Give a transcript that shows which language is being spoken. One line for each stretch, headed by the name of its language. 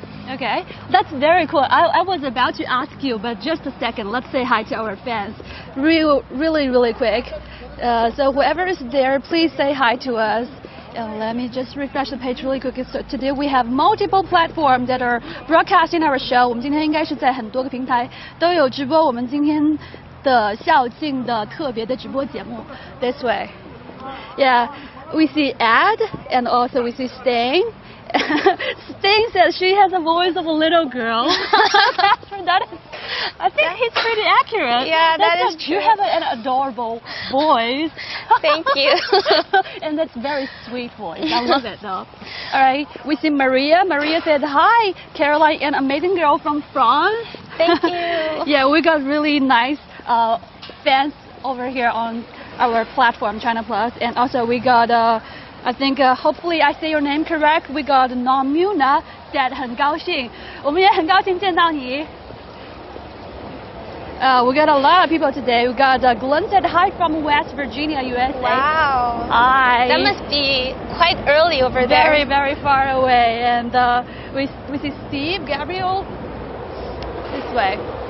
English: Okay, that's very cool. I was about to ask you, but just a second. Let's say hi to our fans, really quick. So whoever is there, please say hi to us. Let me just refresh the page really quick. So today we have multiple platforms that are broadcasting our show.
Chinese: 我们今天应该是在很多个平台都有直播我们今天的校庆的特别的直播节目。
English: This way, yeah, we see Ed and also we see Sting. Sting says she has a voice of a little girl. That is, I think he's pretty accurate. Yeah, that is true. You have an adorable voice. Thank you. And that's very sweet voice. I love it though. All right, we see Maria. Maria said, hi, Caroline, an amazing girl from France. Thank you. Yeah, we got really nice fans over here on our platform, China Plus. And also we got, I think, hopefully I say your name correct. We got Namuna said
Chinese: 很高兴，我们也很高兴见到你。
English: We got a lot of people today. We got Glenn said hi from West Virginia, USA. Wow. Hi. That must be quite early over there. Very far away. And we see Steve, Gabriel, this way.